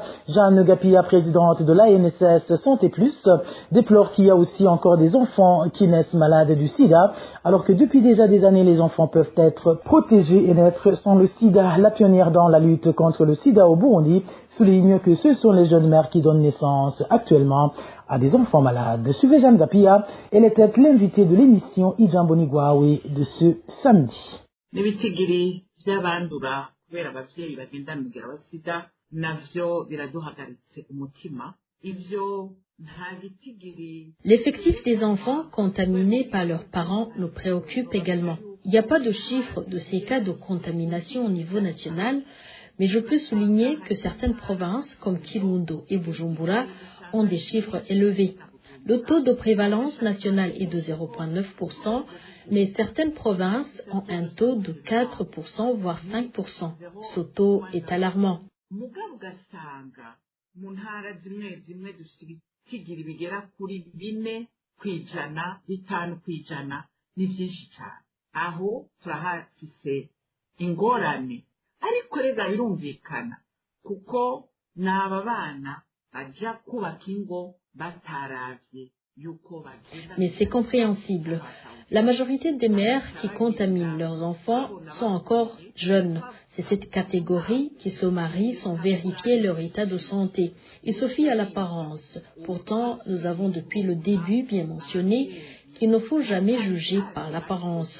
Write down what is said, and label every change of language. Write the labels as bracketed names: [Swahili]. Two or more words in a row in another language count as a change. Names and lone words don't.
[French] Jeanne Gapia, présidente de l'ANSS Santé Plus, déplore qu'il y a aussi encore des enfants qui naissent malades du Sida, alors que depuis déjà des années, les enfants peuvent être protégés et naître sans le Sida. La pionnière dans la lutte contre le Sida au Burundi souligne que ce sont les jeunes mères qui donnent naissance actuellement à des enfants malades. Suivez Jeanne Gapia, elle était l'invitée de l'émission Ijamboni Gwawe de ce samedi. [Rundi] N'ibitigiri by'abandura kubera abavyeyi bagenda mugera wa sida navyo biraduhagaritse umutima ivyo nta gitigiri. [French] L'effectif des enfants contaminés par leurs parents nous préoccupe également. Il n'y a pas de chiffre de ces cas de contamination au niveau national, mais je peux souligner que certaines provinces comme Kirundo et Bujumbura ont des chiffres élevés. Le taux de prévalence national est de 0,9%, mais certaines provinces ont un taux de 4%, voire 5%. Ce taux est alarmant. [Rundi] Mugabo ugasanga mu ntara zimwe zimwe dufite ibitigiri bigera kuri 4 kw'ijana 5 kw'ijana ni vyinshi cyane. Aho turahafise ingorane ariko rega birumvikana kuko n'aba bana baja kubaka ingo bataravye. [French] Mais c'est compréhensible. La majorité des mères qui contaminent leurs enfants sont encore jeunes. C'est cette catégorie qui se marient sans vérifier leur état de santé. Ils se fient à l'apparence. Pourtant, nous avons depuis le début bien mentionné qu'il ne faut jamais juger par l'apparence.